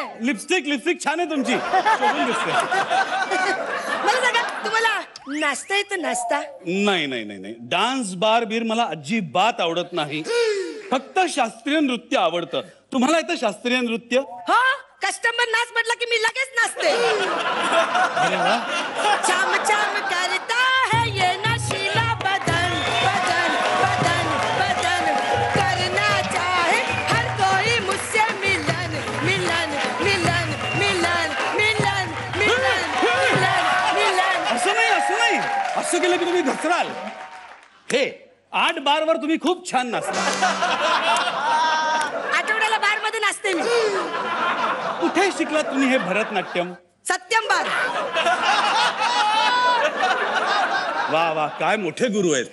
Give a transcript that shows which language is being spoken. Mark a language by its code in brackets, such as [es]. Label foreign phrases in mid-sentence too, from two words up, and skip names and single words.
[mr] लिपस्टिक छान आहे तुमची. शोभून दिसते. मला सांगा तुम्हाला नाचता येतं नाचता? नाही [en] dance bar [mr] बीर मला अजिबात आवडत नाही. फक्त शास्त्रीय नृत्य आवडतं. तुम्हाला येतं शास्त्रीय नृत्य? हो कस्टमर नाच म्हटला की मी लगेच नाचते. [hi] चाम चाम करता है ये नशीला बदन बदन बदन बदन करना चाहे हर कोई मुझसे मिलन मिलन मिलन मिलन मिलन मिलन मिलन मिलन. [mr] असं नाही असं केलं की तुम्ही घसराल. हे 8 बारवर तुम्ही खूप छान नाचता. आठवड्याला बार मध्ये नाचते मी. कुठे शिकलात तुम्ही हे भरतनाट्यम? सत्यम बार. वा काय मोठे गुरु आहेत.